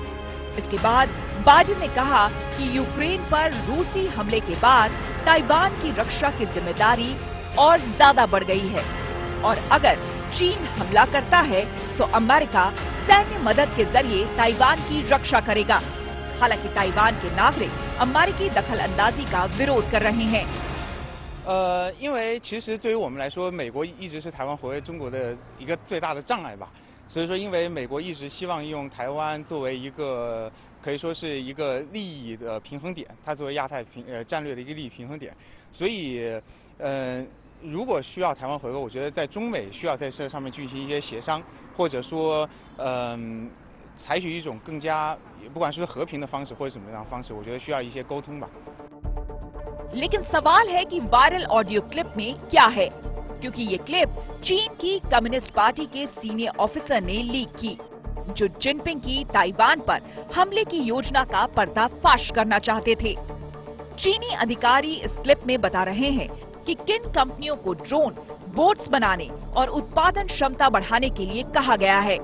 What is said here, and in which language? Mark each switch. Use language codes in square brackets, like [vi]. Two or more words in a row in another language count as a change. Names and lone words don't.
[hi] इसके बाद बाइडेन ने कहा कि यूक्रेन पर रूसी हमले के बाद ताइवान की रक्षा की जिम्मेदारी और ज्यादा बढ़ गई है और अगर चीन हमला करता है तो अमेरिका सैन्य मदद के जरिए ताइवान की रक्षा करेगा। हालांकि ताइवान के नागरिक अमेरिकी दखल अंदाजी का विरोध कर रहे हैं। [zh] 因为其实对于我们来说，美国一直是台湾活跃中国的一个最大的障碍吧。所以说，因为美国一直希望用台湾作为一个可以说是一个利益的平衡点，它作为亚太战略的一个利益平衡点，所以如果需要台湾回归，我觉得在中美需要在这上面进行一些协商，或者说采取一种更加不管是和平的方式或者什么样的方式，我觉得需要一些沟通吧。 [hi] लेकिन सवाल है कि [en] viral audio clip [hi] में क्या है, क्योंकि ये क्लिप चीन की कम्युनिस्ट पार्टी के [en] senior officer [hi] ने लीक की, जो जिनपिंग की ताइवान पर हमले की योजना का पर्दाफाश करना चाहते थे। चीनी अधिकारी इस क्लिप में बता रहे हैं कि किन कंपनियों को [en] drone, boats [hi] बनाने और उत्पादन क्षमता बढ़ाने के लिए कहा गया है।